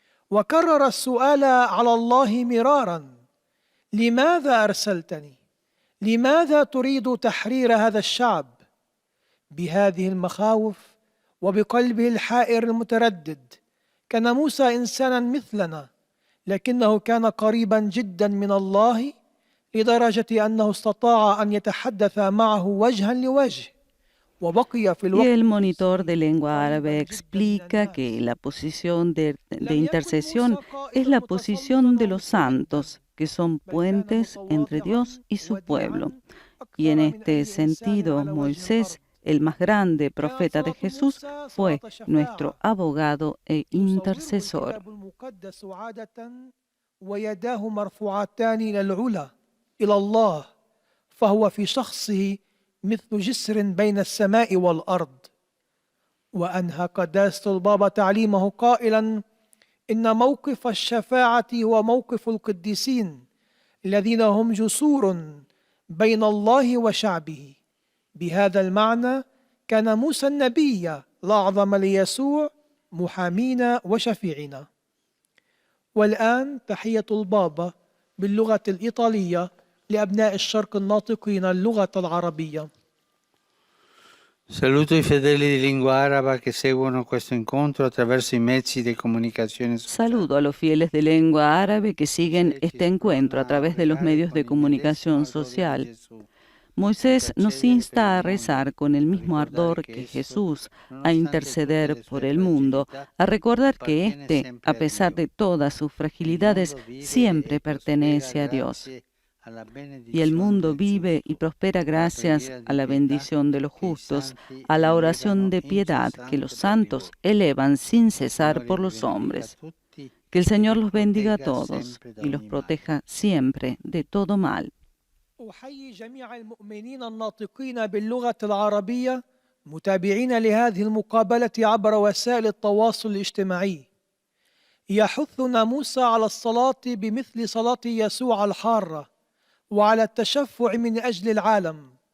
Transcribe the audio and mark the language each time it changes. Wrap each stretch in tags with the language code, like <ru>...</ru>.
<ar>وكرر السؤال على الله مرارا: لماذا أرسلتني؟ لماذا تريد تحرير هذا الشعب؟ بهذه المخاوف وبقلبه الحائر المتردد كان موسى إنسانا مثلنا، لكنه كان قريبا جدا من الله لدرجة أنه استطاع أن يتحدث معه وجها لوجه وبقي في</ar> <es>Y</es> <ar>الوقت.</ar> <es>el monitor de lengua árabe explica que la posición de intercesión es la posición de los santos, que son puentes entre Dios y su pueblo. Y en este sentido, Moisés, el más grande profeta de Jesús, fue nuestro abogado e intercesor.</es> <ar>ويداه مرفوعتان إلى العلا إلى الله، فهو في شخصه مثل جسر بين السماء والأرض. وأنهى قداسة البابا تعليمه قائلا: إن موقف الشفاعة هو موقف القديسين الذين هم جسور بين الله وشعبه. بهذا المعنى كان موسى النبي الأعظم ليسوع محامينا وشفيعنا. والآن تحية البابا باللغة الإيطالية لأبناء الشرق الناطقين اللغة العربية.</ar> <it>Saluto i fedeli di lingua araba che seguono questo incontro attraverso i mezzi di comunicazione sociale.</it> <es>Saludo a los fieles de lengua árabe que siguen este encuentro a través de los medios de comunicación social. Moisés nos insta a rezar con el mismo ardor que Jesús, a interceder por el mundo, a recordar que éste, a pesar de todas sus fragilidades, siempre pertenece a Dios. Y el mundo vive y prospera gracias a la bendición de los justos, a la oración de piedad que los santos elevan sin cesar por los hombres. Que el Señor los bendiga a todos y los proteja siempre de todo mal.</es> <ar>أحيي جميع المؤمنين الناطقين باللغة العربية متابعين لهذه المقابلة عبر وسائل التواصل الاجتماعي. يحثنا موسى على الصلاة بمثل صلاة يسوع الحارة وعلى التشفع من أجل العالم.</ar>